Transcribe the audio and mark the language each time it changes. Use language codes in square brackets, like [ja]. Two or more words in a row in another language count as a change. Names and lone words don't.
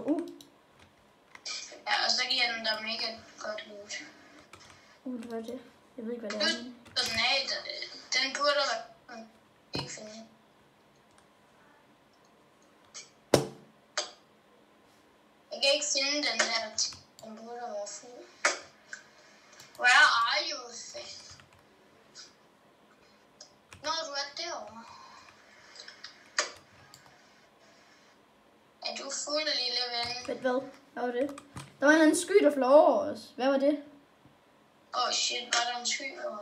[da] Ja, og så giver den der mega godt loot. Hvad er det? Jeg ved ikke, hvad det er. Den burde være ikke finde. Jeg kan ikke finde den der. Den burde være fuld. [en] Where are you? [da] Nå, du er derovre. Er du fuld, lille ven? Hvad? Hvad var det? Der var en eller anden sky, der fløj over os. Hvad var det? Shit, var der en sky over?